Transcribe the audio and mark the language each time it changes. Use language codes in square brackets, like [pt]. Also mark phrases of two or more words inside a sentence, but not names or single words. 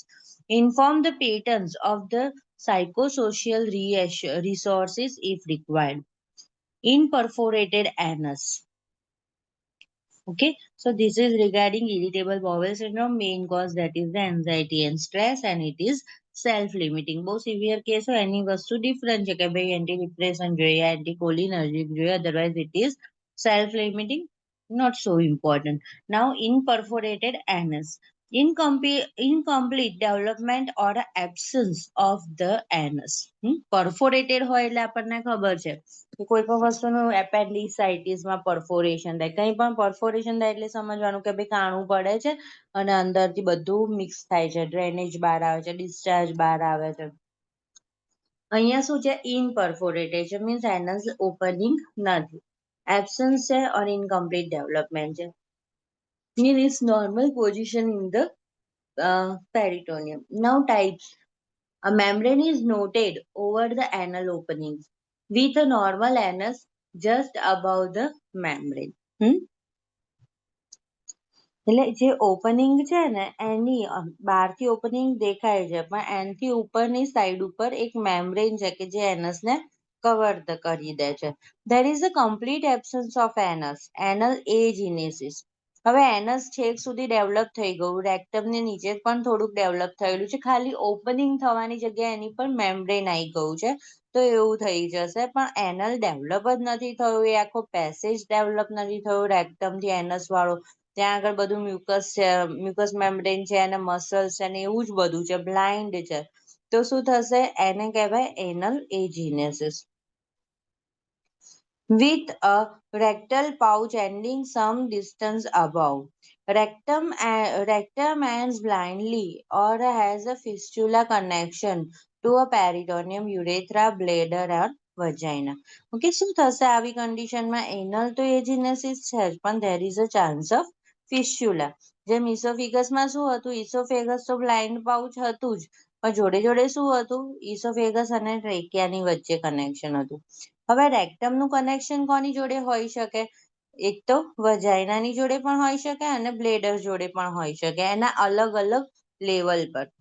[en] Inform the patrons of the psychosocial resources if required. In perforated anus. Okay, so this is regarding irritable bowel syndrome. Main cause that is the anxiety and stress, and it is self-limiting. [gu] બહુ [en] severe case [gu] હોય એની વસ્તુ ડિફરન્ટ છે કે ભાઈ એન્ટીડિપ્રેસન્ટ જોઈએ, એન્ટીકોલિનર્જિક જોઈએ, [en] otherwise it is self-limiting, not so important. Now, in perforated anus, incomplete development or absence of the anus. [gu] Perforated હોય એટલે આપણને ખબર છે કે કોઈ પણ વસ્તુનું એપેન્ડિસાઇટિસમાં પરફોરેશન થાય, કંઈ પણ પરફોરેશન થાય એટલે સમજવાનું કે ભાઈ કાણું પડે છે અને અંદરથી બધું મિક્સ થાય છે, ડ્રેનેજ બહાર આવે છે, ડિસ્ચાર્જ બહાર આવે છે. અહીંયા શું છે, ઇનપરફોરેટેડ છે મીન્સ [en] anus opening [gu] નથી, એબ્સન્સ છે ઓર [en] incomplete development [gu] છે. [en] Mean is normal position in the peritoneum. Now types. A membrane is noted over the anal openings with a normal anus just above the membrane. [gu] એટલે જે ઓપનિંગ છે ને એની બહારથી ઓપનિંગ દેખાય છે પણ એનથી ઉપરની સાઈડ ઉપર એક મેમ્બ્રેન છે કે જે એનસને કવર કરી દે છે. [en] There is a complete absence of anus, anal agenesis. [gu] હવે એનસ છેક સુધી ડેવલપ થઈ ગયું, રેક્ટમની નીચે પણ થોડુંક ડેવલપ થયેલું છે, ખાલી ઓપનિંગ થવાની જગ્યાએ એની પર મેમ્બ્રેન આવી ગયું છે, તો એવું થઈ જશે. પણ એનલ ડેવલપ જ નથી થયું, એ આખો પેસેજ ડેવલપ નથી થયું રેક્ટમથી એનસ વાળો. ત્યાં આગળ બધું મ્યુકસ છે, [en] mucus membrane [gu] છે અને મસલ્સ છે અને એવું જ બધું છે, બ્લાઇન્ડ છે. તો શું થશે? એને કહેવાય [en] anal agenesis. With a rectal pouch ending some distance above. Rectum ends blindly or has a fistula connection to a peritoneum, urethra, bladder or vagina. [gu] Okay, શું થશે આવી કન્ડિશનમાં? એનલ તો એજીનેસિસ છે જ, પણ [en] there is a chance of fistula. [gu] જેમ ઇસોફિગસમાં શું હતું? ઇસોફેગસ તો [en] blind pouch [gu] હતું જ, પણ જોડે જોડે શું હતું? ઇસોફેગસ અને ટ્રેકિયાની વચ્ચે કનેક્શન હતું. હવે રેક્ટમનું કનેક્શન કોની જોડે હોઈ શકે? એક તો વજાઇનાની જોડે પણ હોઈ શકે અને બ્લેડર જોડે પણ હોઈ શકે, એના અલગ અલગ લેવલ પર.